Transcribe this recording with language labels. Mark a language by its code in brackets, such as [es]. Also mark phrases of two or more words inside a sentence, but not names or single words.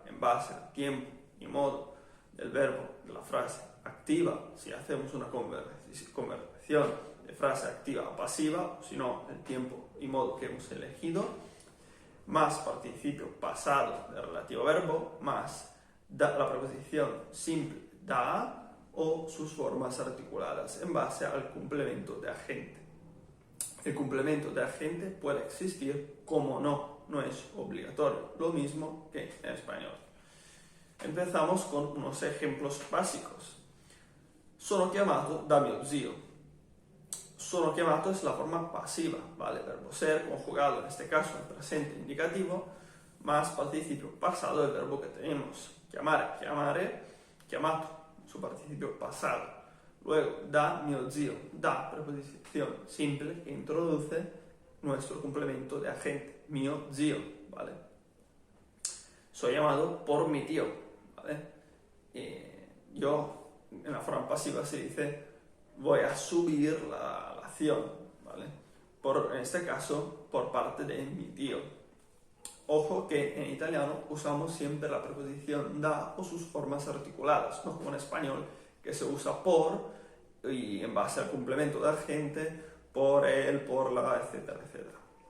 [es] en base al tiempo y modo del verbo de la frase activa, si hacemos una conversión de frase activa a pasiva, o si no, el tiempo y modo que hemos elegido, más participio pasado del relativo verbo, más la preposición simple da, o sus formas articuladas en base al complemento de agente. El complemento de agente puede existir como no es obligatorio, lo mismo que en español. Empezamos con unos ejemplos básicos. [it] Sono chiamato da mio zio. Sono chiamato [es] es la forma pasiva, ¿vale? Verbo ser conjugado, en este caso en presente indicativo, más participio pasado del verbo que tenemos. [it] Chiamare, chiamare, chiamato, [es] su participio pasado. Luego, [it] da mio zio, da, [es] preposición simple que introduce nuestro complemento de agente, [it] mio zio, [es] ¿vale? Soy llamado por mi tío, ¿vale? Yo, en la forma pasiva se dice, voy a subir la acción, ¿vale? En este caso, por parte de mi tío. Ojo que en italiano usamos siempre la preposición da o sus formas articuladas, no como en español, que se usa por y en base al complemento de agente, por él, por la, etcétera, etcétera.